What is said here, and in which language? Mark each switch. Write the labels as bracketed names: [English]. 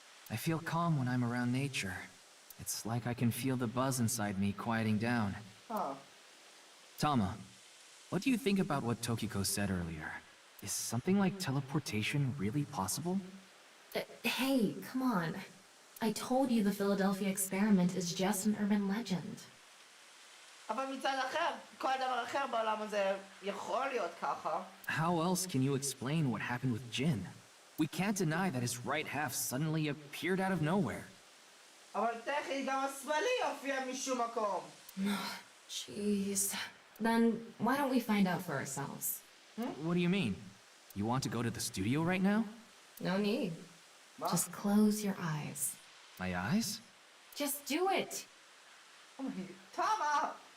[English] I feel calm when I'm around nature. It's like I can feel the buzz inside me quieting down. Tama, what do you think about what Tokiko said earlier? Is something like teleportation really possible? Hey, come on. I told you the Philadelphia experiment is just an urban legend. [Hebrew] אבל מצד אחר, כל דבר אחר בעולם הזה יכול להיות ככה. [English] How else can you explain what happened with Jin? We can't deny that his right half suddenly appeared out of nowhere. [Hebrew] אבל טכנית גם השמאלי הופיע משום מקום. [English] Jeez. Then why don't we find out for ourselves? What do you mean? You want to go to the studio right now? No need. Just close your eyes. My eyes? Just do it! Oh my god. Tama!